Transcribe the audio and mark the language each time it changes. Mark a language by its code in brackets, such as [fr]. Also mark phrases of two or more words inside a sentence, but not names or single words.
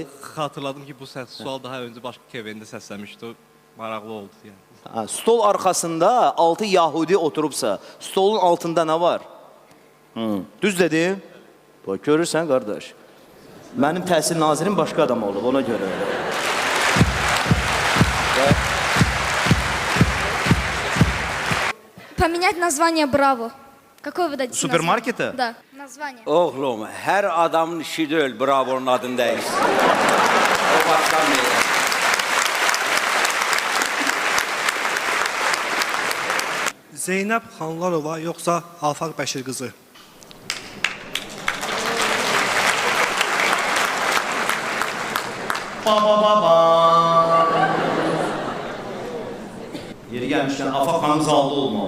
[az] Xatırladım ki, bu sual daha öncə başqa KVN-də səsləmişdi. Maraqlı oldu yəni. Stol arxasında 6 Yahudi oturubsa, stolun altında nə var? Düz dedim. Bax, görürsən qardaş. Mənim təhsil nazirim başqa adam olub, ona görə. [ru] Поменять название Браво. Какое вы дадите Супермаркета? название? Да, название. [az] Oğlum, hər adamın işi deyil, Bravo'nun adını dəyişsin. O başqa meylə. Zeynəb Xanlarova yoxsa Afaq Bəşir qızı? Yeri gəlmişkən Afaq xanım zallı olmalı.